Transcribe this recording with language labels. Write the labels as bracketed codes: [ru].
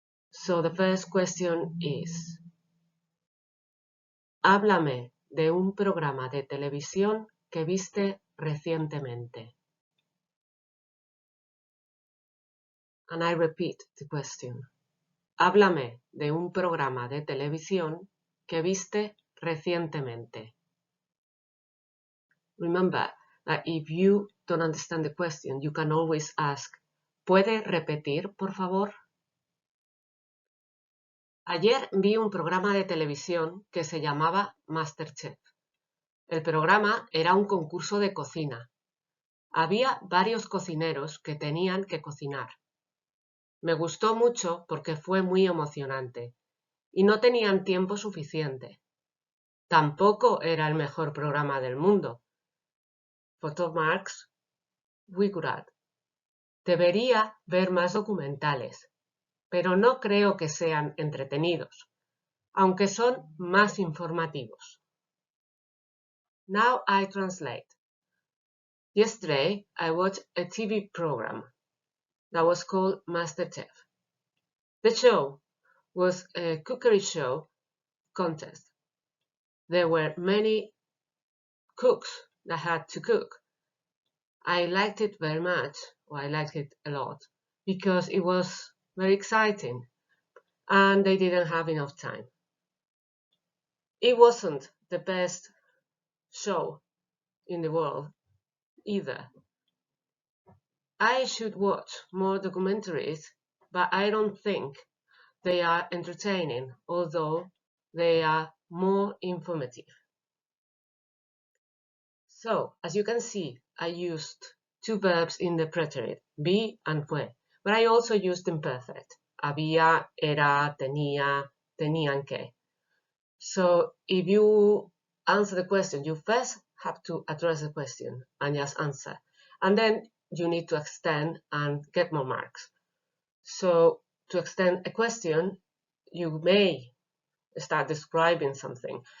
[en] So the first question is: [es] háblame de un programa de televisión que viste recientemente. [en] And I repeat the question. [es] Háblame de un programa de televisión que viste recientemente. [en] Remember that if you don't understand the question, you can always ask, [es] ¿puede repetir, por favor? Ayer vi un programa de televisión que se llamaba MasterChef. El programa era un concurso de cocina. Había varios cocineros que tenían que cocinar. Me gustó mucho porque fue muy emocionante y no tenían tiempo suficiente. Tampoco era el mejor programa del mundo. Photo marks, Wigurat. Debería ver más documentales, pero no creo que sean entretenidos, aunque son más informativos. [en] Now I translate. Yesterday I watched a TV program that was called MasterChef. The show was a cookery show contest. There were many cooks that had to cook. I liked it very much, or I liked it a lot, because it was very exciting and they didn't have enough time. It wasn't the best show in the world either. I should watch more documentaries, but I don't think they are entertaining, although they are more informative. So, as you can see, I used two verbs in the preterite, be and fue, but I also used imperfect. [es] Había, era, tenía, tenían que. [en] So, if you answer the question, you first have to address the question and just answer. And then you need to extend and get more marks. So, to extend a question, you may start describing something.